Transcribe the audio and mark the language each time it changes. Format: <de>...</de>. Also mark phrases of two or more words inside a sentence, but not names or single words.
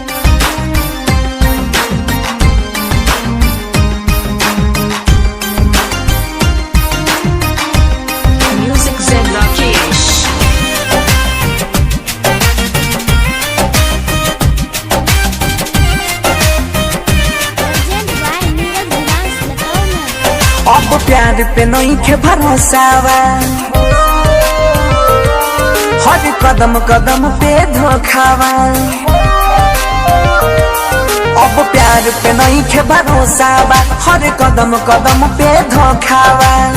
<en>Music Zed Rakesh. Presented by Neeraj Dance Latona.</en> <bho>अब प्यार पे नहीं के भरोसावा, हर कदम कदम पे धोखावा। अब प्यार पे नहीं के भरोसावा, हर कदम कदम पे धोखावा।</bho>